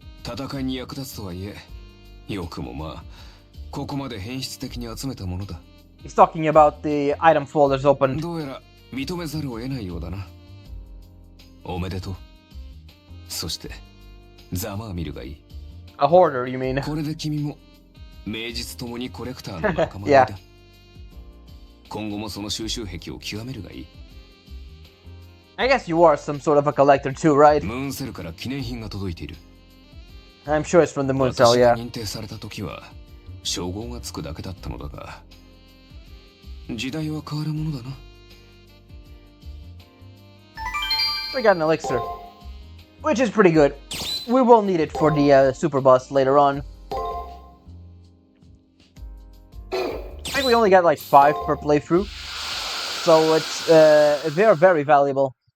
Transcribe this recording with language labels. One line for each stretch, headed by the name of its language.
Japanese: 戦いに役立つとはいえ、よくもまあ、ここまで変質的に集めたものだ。
English: He's talking about the item folders open.
Japanese: どうやら認めざるを得ないようだな。おめでとう。そして、ざまあ見るがいい。
English: A hoarder, you mean?
Japanese: これで君も名実ともにコレクターの仲間だ。今後もその収集癖を極めるがいい。
English: I guess you are some sort of a collector too, right?
Japanese: ムーンセルから記念品が届いている。
English: I'm sure it's from the Moon Cell, yeah.
Japanese: 認定された時は称号がつくだけだったのだが、時代は変わるものだな。
English: We got an elixir, which is pretty good. We will need it for the super boss later on. I think we only got like 5 per playthrough, so they are very valuable.